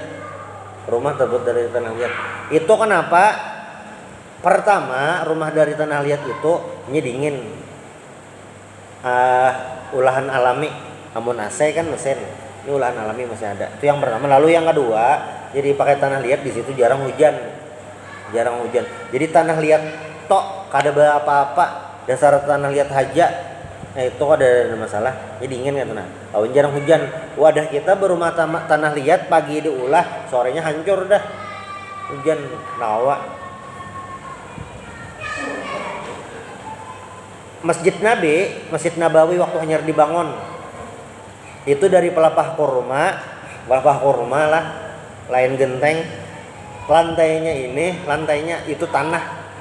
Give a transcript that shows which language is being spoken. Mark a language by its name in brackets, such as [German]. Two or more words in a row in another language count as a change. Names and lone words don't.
[Indonesian] Rumah terbuat dari tanah liat. Itu kenapa? Pertama, rumah dari tanah liat itu dingin. [Banjar] Ulahan alami. Amun AC kan mesin. Ini ulahan alami masih ada. [Indonesian] Itu yang pertama. Lalu yang kedua, jadi pakai tanah liat di situ jarang hujan. [Banjar] Jadi tanah liat tok kada apa-apa. Dasar tanah liat haja. Itu ada masalah. Jadi dingin kan. Lawan jarang hujan. Wadah kita berumah tanah liat pagi diulah, sorenya hancur dah. Hujan nawa. [Indonesian] Masjid Nabawi waktu hanya dibangun itu dari pelepah kurma lah, lain genteng. Lantainya itu tanah.